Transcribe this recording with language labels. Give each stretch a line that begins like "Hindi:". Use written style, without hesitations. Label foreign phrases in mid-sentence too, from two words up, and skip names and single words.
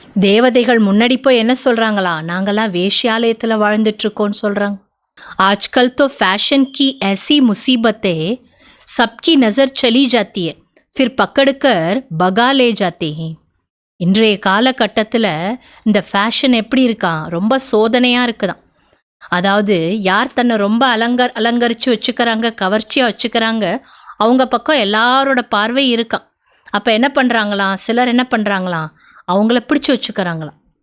Tamil: தேவதைகள் முன்னாடி போய் என்ன சொல்கிறாங்களா, நாங்களாம் வேஷ்யாலயத்தில் வாழ்ந்துட்டுருக்கோன்னு சொல்கிறாங்க.
Hindi: आजकल तो फैशन की ऐसी मुसीबतें सबकी नज़र चली जाती है, फिर पकड़कर भगा ले जाते हैं.
Tamil: இன்றைய காலகட்டத்தில் இந்த ஃபேஷன் எப்படி இருக்கான், ரொம்ப சோதனையாக இருக்குதான். அதாவது யார் தன்னை ரொம்ப அலங்கரித்து வச்சுக்கிறாங்க, கவர்ச்சியாக வச்சுக்கிறாங்க, அவங்க பக்கம் எல்லாரோட பார்வை இருக்கான். அப்போ என்ன பண்ணுறாங்களாம், சிலர் என்ன பண்ணுறாங்களாம், அவங்கள பிடிச்சி வச்சுக்கிறாங்களாம்.